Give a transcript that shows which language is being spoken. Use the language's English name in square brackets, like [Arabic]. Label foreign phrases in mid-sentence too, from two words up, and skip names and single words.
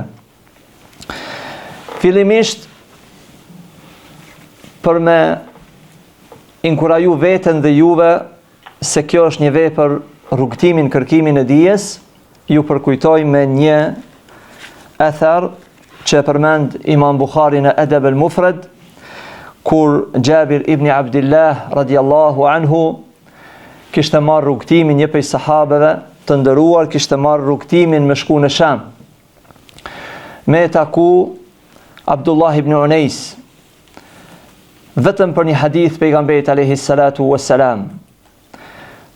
[Albanian] Fillimisht për me inkuraju veten dhe juve se kjo është një vepër rrugtimin, kërkimin e dijes, ju përkujtoj me një athar që përmend Imam Bukhari në Adab al-Mufrad, kur Jabir ibn Abdullah [Arabic] رضي الله عنه [Albanian] kishte marrë rrugtimin, një prej sahabeve të nderuar kishte marrë rrugtimin me shku në Sham, me taku Abdullah ibn Unais, vetëm për një hadith pejgamberit [Arabic] عليه الصلاة والسلام.